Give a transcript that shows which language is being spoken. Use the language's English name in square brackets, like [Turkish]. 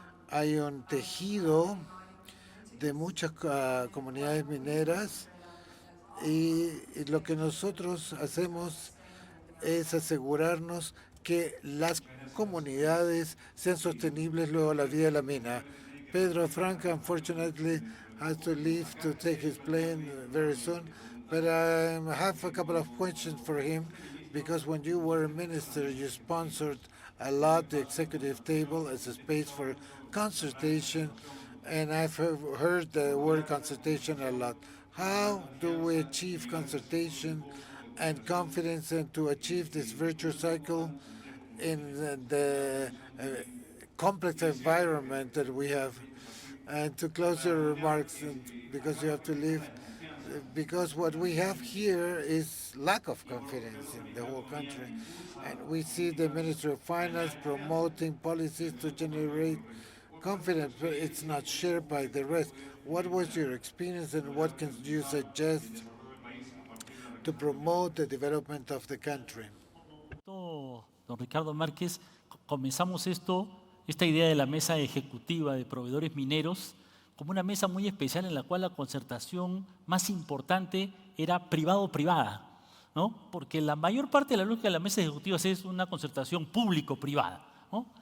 [Spanish] Hay un tejido de muchas comunidades mineras y lo que nosotros hacemos es asegurarnos que las comunidades sean sostenibles luego la vida de la mina. [English] Pedro Franca, unfortunately, has to leave to take his plane very soon, but I have a couple of questions for him because when you were a minister, you sponsored a lot the executive table as a space for consultation, and I've heard the word consultation a lot. How do we achieve consultation and confidence and to achieve this virtuous cycle in the complex environment that we have. And to close your remarks, because you have to leave, because what we have here is lack of confidence in the whole country. And we see the Ministry of Finance promoting policies to generate confidence, but it's not shared by the rest. What was your experience and what can you suggest to promote the development of the country? [Spanish] Don Ricardo Márquez, comenzamos esta idea de la mesa ejecutiva de proveedores mineros como una mesa muy especial en la cual la concertación más importante era privado-privada, ¿no? Porque la mayor parte de la lógica de la mesa ejecutiva es una concertación público-privada, ¿no?